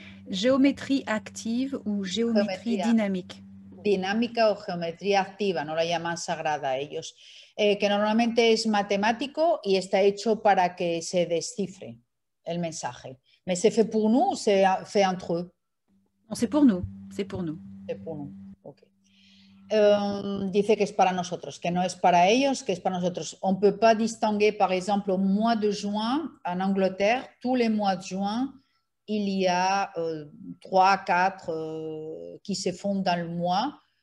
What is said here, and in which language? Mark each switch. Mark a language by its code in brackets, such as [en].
[fr] Géométrie active ou géométrie dynamique. [es] Dinámica o geometría activa, no la llaman sagrada ellos. Que normalmente es matemático y está hecho para que se descifre el mensaje. [fr] Mais c'est fait pour nous ou c'est fait entre eux? C'est pour nous, c'est pour nous. C'est pour nous, ok. [es] Dice que es para nosotros, que no es para ellos, que es para nosotros. [fr] On ne peut pas distinguer, par exemple, au mois de juin, en Angleterre, tous les mois de juin, il y a 3, 4 qui se font dans le mois.